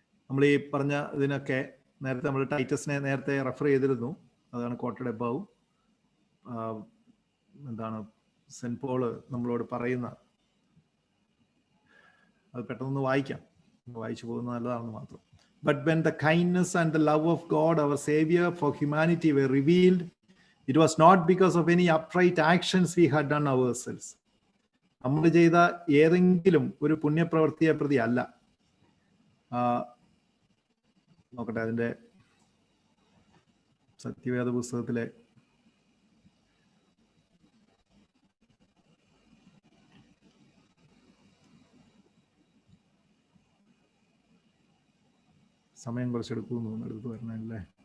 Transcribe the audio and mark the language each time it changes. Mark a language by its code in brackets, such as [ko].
[ml] നമ്മൾ ഈ പറഞ്ഞ ഇതിനൊക്കെ നേരത്തെ നമ്മൾ ടൈറ്റസിനെ നേരത്തെ റെഫർ ചെയ്തിരുന്നു. അതാണ് [en] Quoted above. [ml] എന്താണ് സെന്റ് പോള് നമ്മളോട് പറയുന്ന, അത് പെട്ടെന്ന് വായിക്കാം, വായിച്ചു പോകുന്നത് നല്ലതാണെന്ന് മാത്രം. [en] But when the kindness and the love of God, our Savior, for humanity were revealed, it was not because of any upright actions we had done ourselves. [ml] നമ്മൾ ചെയ്ത ഏതെങ്കിലും ഒരു പുണ്യപ്രവൃത്തിയെ പ്രതി അല്ല. നോക്കട്ടെ, അതിൻ്റെ സത്യവേദ പുസ്തകത്തിലെ സമയം കുറച്ചെടുക്കുമെന്ന് തോന്നുന്നു, എടുത്ത് വരണല്ലേ.